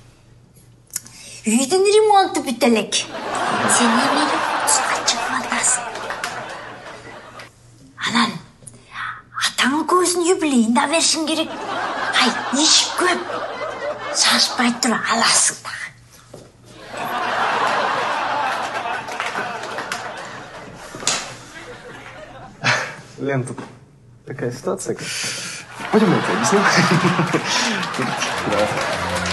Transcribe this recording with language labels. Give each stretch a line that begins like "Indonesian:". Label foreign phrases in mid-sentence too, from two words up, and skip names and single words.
Kyrgyz: Үйдүн ремонту бүт элек. Сен эмне отузга чыгып атасың? Анан атаңа көзүн юбилейин да беришиң керек. Ай, иш көп. Шашпай тура аласың да.
Russian: Лен, тут такая ситуация. Пойдем я тебе объясню.